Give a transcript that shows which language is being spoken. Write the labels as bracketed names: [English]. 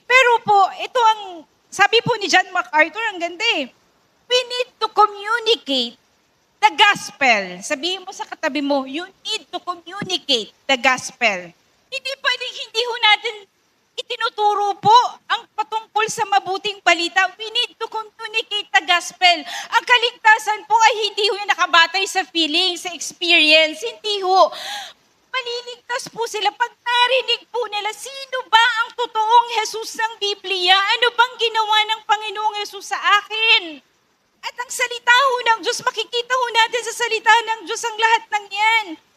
[Filipino] Pero po, ito ang, sabi po ni John MacArthur, ang ganda eh, [English] we need to communicate the gospel. [Filipino] Sabihin mo sa katabi mo, [English] you need to communicate the gospel. [Filipino] Hindi pwedeng hindi ho natin itinuturo po ang patungkol sa mabuting balita. [English] We need to communicate the gospel. [Filipino] Ang kaligtasan po ay hindi ho nakabatay sa feeling, sa experience. Hindi ho. maliligtas po sila pag narinig po nila, sino ba ang totoong Jesus ng Biblia? Ano bang ginawa ng Panginoong Jesus sa akin? At ang salita ho ng Diyos, makikita ho natin sa salita ng Diyos ang lahat ng yan.